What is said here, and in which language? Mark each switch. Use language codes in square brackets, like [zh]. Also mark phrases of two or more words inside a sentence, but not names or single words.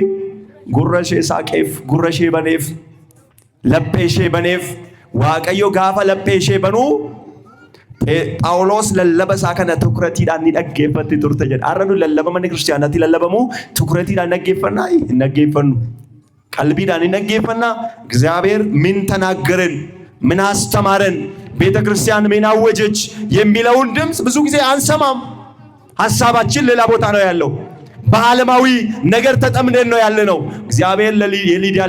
[om] Gurra ishee saaqeef, gurra ishee baneef, laphee ishee baneef. Waaqayyo gaafa laphee ishee banuu Phaawulos lallaba isaa kana tukuratiidhaan ni dhaggeeffatti turte jedha. Har'a nu lallaba mana kiristaanaatti lallabamu tukuratiidhaan dhaggeeffannaa hin dhaggeeffannu. [am] ቀልቢዳን ይነገፈና እግዚአብሔር ምን ተናገረን ምን አስተማረን ቤተ ክርስቲያን ምን አወጀች የሚለውን ድምጽ ብዙ ጊዜ አንሰማም። ሐሳባችን ሌላ ቦታ ነው ያለው። በዓለማዊ ነገር ተጠምደን ነው ያለነው። እግዚአብሔር የሊዲያን